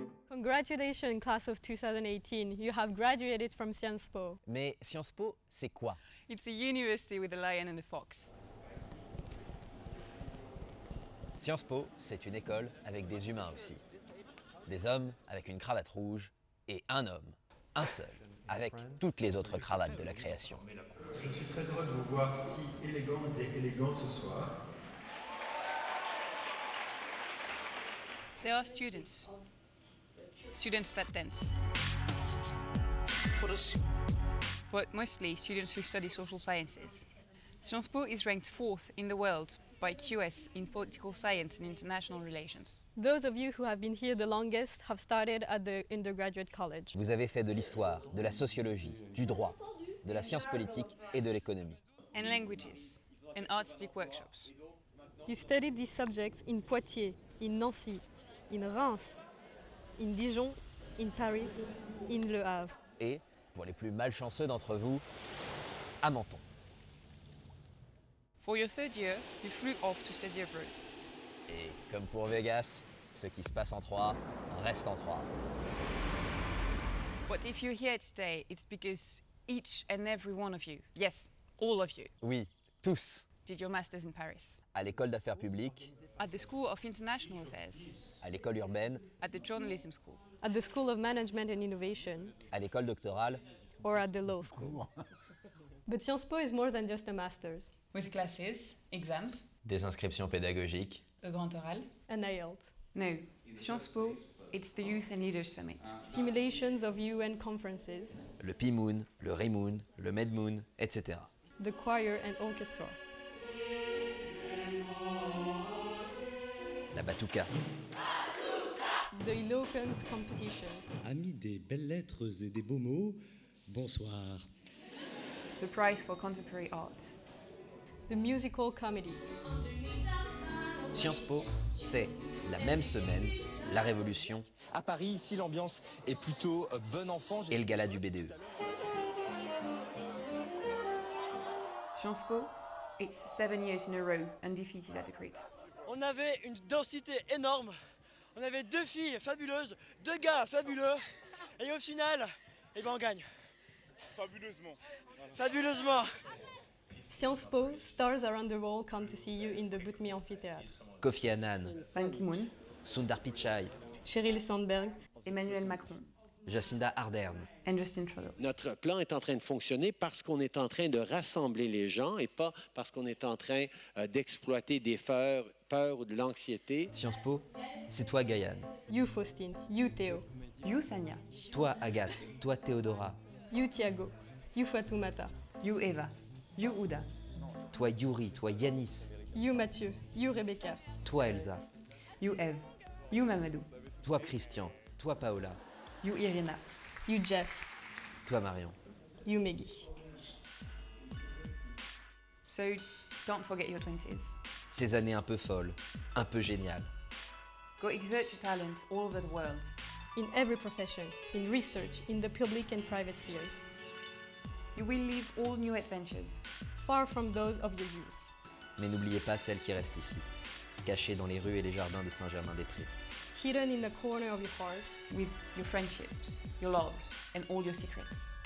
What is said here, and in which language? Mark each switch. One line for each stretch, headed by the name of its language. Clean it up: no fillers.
English: Congratulations, class of 2018. You have graduated from Sciences Po.
French: Mais Sciences Po, c'est quoi?
English: It's a university with a lion and a fox.
French: Sciences Po, c'est une école avec des humains aussi. Des hommes avec une cravate rouge et un homme, un seul, avec toutes les autres cravates de la création. Je suis très heureux de vous voir si élégants et élégants ce soir.
English: There are students that dance. But mostly students who study social sciences. Sciences Po is ranked 4th in the world by QS in political science and international relations. Those of you who have been here the longest have started at the undergraduate college.
French: Vous avez fait de l'histoire, de la sociologie, du droit, de la science politique et de l'économie.
English: And languages, and artistic workshops. You studied these subjects in Poitiers, in Nancy, in Reims, in Dijon, in Paris, in Le Havre.
French: Et, pour les plus malchanceux d'entre vous, à Menton.
English: For your 3rd year, you flew off to study abroad.
French: Et comme pour Vegas, ce qui se passe en 3 reste en 3.
English: But if you're here today, it's because each and every one of you, yes, all of you,
French: Oui, tous.
English: did your masters in Paris.
French: À l'école d'affaires publiques,
English: At the School of International Affairs,
French: à l'école urbaine,
English: at the Journalism School, At the School of Management and Innovation,
French: à l'école doctorale,
English: or at the law school. But Sciences Po is more than just a master's, with classes, exams,
French: des inscriptions pédagogiques,
English: a grand oral. an IELTS, No, Sciences Po, it's the Youth and Leaders Summit. simulations of UN conferences,
French: le P-Moon, le Re-Moon, le Med-Moon, etc.
English: the choir and orchestra,
French: La Batuka,
English: the eloquence competition,
French: Amis des belles lettres et des beaux mots, bonsoir.
English: The Prize for Contemporary Art. the musical comedy,
French: Sciences Po, c'est la même semaine, la Révolution À Paris, ici, l'ambiance est plutôt bon enfant. et le gala du BDE.
English: Sciences Po, it's 7 years in a row undefeated at the Crit.
French: On avait une densité énorme. On avait 2 filles fabuleuses, 2 gars fabuleux. Et au final, eh ben on gagne. Fabuleusement. Fabuleusement.
English: Sciences Po, stars around the world come to see you in the Butmi Amphitheatre. Kofi Annan, Ban Ki-moon, Sundar Pichai, Sheryl Sandberg, Emmanuel Macron, Jacinda Ardern. and Justin Trudeau.
French: Notre plan est en train de fonctionner parce qu'on est en train de rassembler les gens et pas parce qu'on est en train d'exploiter des peurs ou de l'anxiété. Sciences Po, c'est toi Gaïane,
English: you Faustine, you Théo, You Sanya,
French: toi Agathe, toi Théodora,
English: you Thiago, you Fatoumata, you Eva, you Uda,
French: toi Yuri, toi Yanis,
English: you Mathieu, you Rebecca,
French: toi Elsa,
English: you Eve, you Mamadou,
French: toi Christian, toi Paola,
English: you Irina. you Jeff,
French: toi Marion.
English: you Meggy. So don't forget your 20s.
French: Ces années un peu folles, un peu géniales.
English: Go exert your talent all over the world. In every profession, in research, in the public and private spheres, You will live all new adventures. far from those of your youth.
French: Mais n'oubliez pas celle qui reste ici, cachée dans les rues et les jardins de Saint-Germain-des-Prés.
English: Hidden in the corner of your heart, With your friendships, your loves, and all your secrets.